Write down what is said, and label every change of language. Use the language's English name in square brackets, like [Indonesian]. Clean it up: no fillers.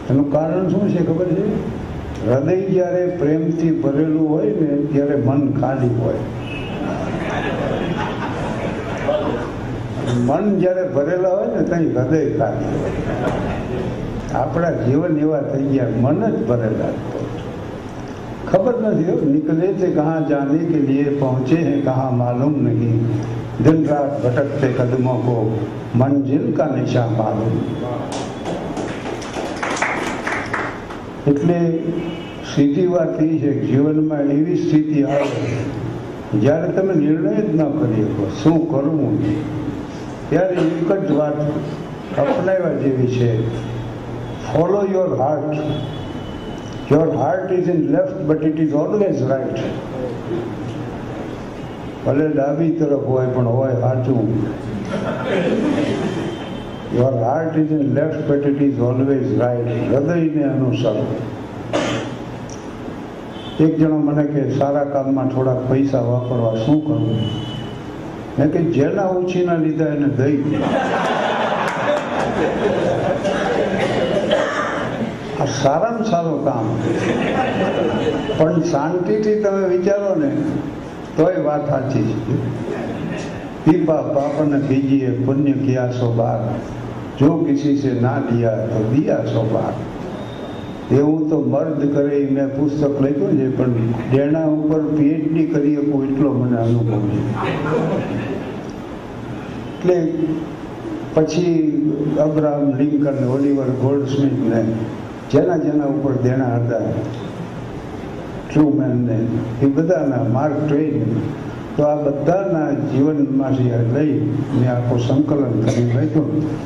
[Gujarati] એનું કારણ શું છે ખબર છે? હૃદય જ્યારે પ્રેમથી ભરેલું હોય ને ત્યારે મન ખાલી હોય. મન જ્યારે ભરેલા હોય ને ત્યાં હૃદય ખાલી હોય. આપણા જીવન એવા થઈ ગયા, મન જ ભરેલા. [Hindi] खबर नहीं निकले थे कहाँ जाने के लिए पहुँचे हैं कहाँ मालूम नहीं दिन रात भटकते कदमों को मंजिल का निशा मालूम. [Gujarati] એટલે સીધી વાત એ છે કે જીવનમાં એવી સ્થિતિ આવે જ્યારે તમે નિર્ણય જ ન કરી શકો શું કરવું, ત્યારે એક જ વાત અપનાવવા જેવી છે, [English] Follow your heart. Your heart is in left, but it is always right. [Gujarati] ભલે ડાબી તરફ હોય પણ હોય સાચું. [English] Your heart is in left, but it is always right. [Gujarati] હૃદયને અનુસરો. એક જણો મને કે સારા કામમાં થોડાક પૈસા વાપરવા શું કરવું? મેં કે જેના ઉછીના લીધા એને દઈ. આ સારામાં સારું કામ, પણ શાંતિથી તમે વિચારો ને તોય વાત સાચી છે. [Hindi] પીપા પાપન કીજીએ પુण्य किया सो बार, जो किसी से ना लिया तो दिया सो बार. [Gujarati] એવું તો મર્દ કરે. મેં પુસ્તક લખ્યું છે પણ દેણા ઉપર PhD કરી શકું એટલો મને અનુભવ છે. એટલે પછી અબ્રાહમ લિંકન, ઓલિવર ગોલ્ડસ્મિથને જેના જેના ઉપર દેણા હતા, ટ્રુમેનને, એ બધાના, માર્ક ટ્વેઇન, તો આ બધાના જીવનમાંથી લઈ મેં આખું સંકલન કરી લખ્યું.